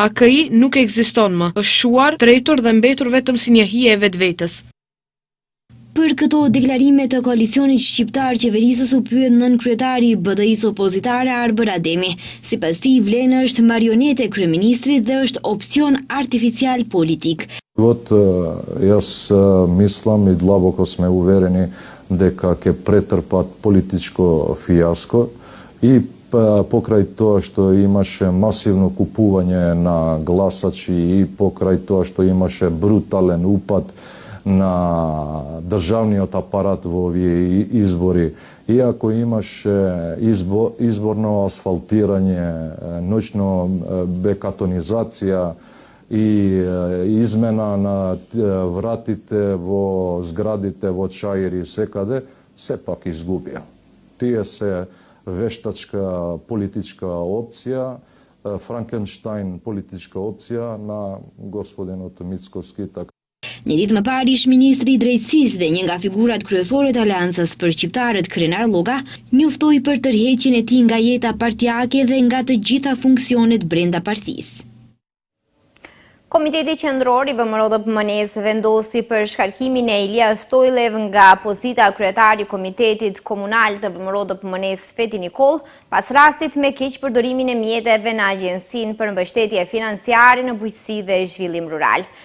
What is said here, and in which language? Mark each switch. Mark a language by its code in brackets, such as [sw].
[sq] AKI nuk ekziston më, është shuar, tretur dhe mbetur vetëm si një hije e vetvetes. Për këto deklarime të koalicionit shqiptar, qeverisës u pyet nën kryetari i BDI-s opozitare Arbër Ademi. Sipas tij, Vlena është marionete e kryeministrit dhe është opcion artificial politik. [mk] Вот јас мислам и длабоко сме уверени дека ќе претрпат политичко фијаско и покрај тоа што имаше масивно купување на гласачи и покрај тоа што имаше брутален упад на државниот апарат во овие избори, иако имаше изборно асфалтирање, ноќно бекатонизација и измена на вратите во зградите во Чаир и секаде, сепак изгубија. Тие се вештачка политичка опција, Франкенштайн политичка опција на господинот Мицковски. [sq] Një ditë më parë, ish ministri i drejtësisë dhe një nga figurat kryesore të Aleancës për shqiptarët, Krenar Lloga, njoftoi për tërheqjen e tij nga jeta partijake dhe nga të gjitha funksionet brenda partisë. Komiteti Qendror i VMRO-DPM-NES vendosi për shkarkimin e Elias Stojlev nga pozita kryetari i Komitetit Komunal të VMRO-DPM-NES Feti Nikol, pas rastit me keqpërdorimin e mjeteve në Agjensinë për Mbështetje Financiare në Bujqësi dhe Zhvillim Rural.